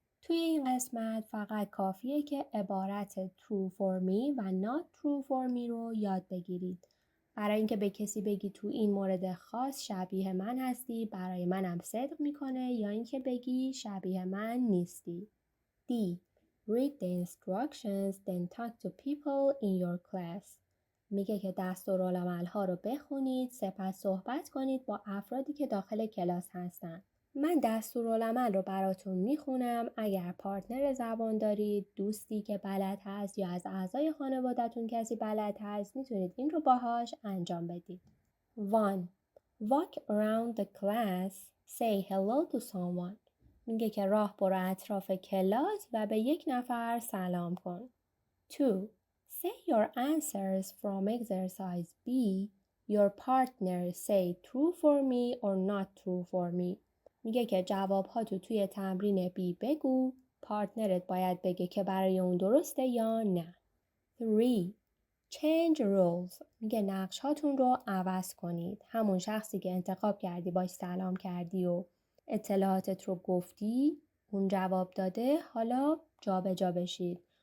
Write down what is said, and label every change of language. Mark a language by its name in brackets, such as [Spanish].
[Persian] توی این قسمت فقط کافیه که عبارت true for me و not true for me رو یاد بگیرید. برای اینکه به کسی بگی تو این مورد خاص شبیه من هستی، برای منم صدق میکنه، یا اینکه بگی شبیه من نیستی. D. [English] Read the instructions then talk to people in your class. [Persian] میگه که دستورالعمل‌ها رو بخونید، سپس صحبت کنید با افرادی که داخل کلاس هستن. من دستورالعمل رو براتون میخونم. اگر پارتنر زبان دارید، دوستی که بلد هست یا از اعضای خانواده‌تون کسی بلد هست، میتونید این رو باهاش انجام بدید. [English] 1. Walk around the class. Say hello to someone. [Persian] میگه که راه برو اطراف کلاس و به یک نفر سلام کن. 2. [English] Say your answers from exercise B. Your partner say true for me or not true for me. [Persian] میگه که جوابها توی تمرین B بگو. پارتنرت باید بگه که برای اون درسته یا نه. [English] 3. Change rules. [Persian] میگه نقش هاتون رو عوض کنید. همون شخصی که انتخاب کردی باش سلام کردی و اطلاعاتت رو گفتی، اون جواب داده، حالا جابجا بشید.